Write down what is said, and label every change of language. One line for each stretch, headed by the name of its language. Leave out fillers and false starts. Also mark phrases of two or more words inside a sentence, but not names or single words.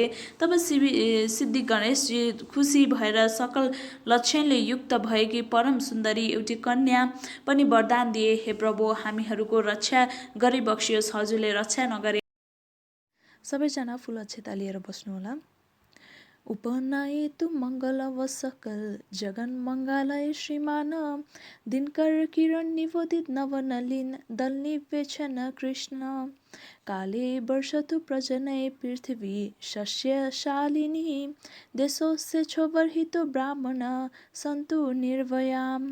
Nepali: तब सिद्धि गणेशजी खुसी भएर सकल लक्षणले युक्त भएकी परम सुन्दरी एउटी कन्या पनि वरदान दिए। हे प्रभु, हामीहरूको रक्षा गरिबक्सियोस्, हजुरले रक्षा नगरे। सबैजना फुल अक्षता लिएर बस्नुहोला।
Sanskrit: उपनयतु मङ्गलव सकल जगन मङ्गलय श्रीमान दिनकर किरण निवोदित नवनलिन दल निवेक्षण कृष्ण काले वर्षतु प्रजनय पृथ्वी शस्यशालिनी देशोस्य क्षोभर्हितो ब्राह्मण सन्तु निर्भयाम्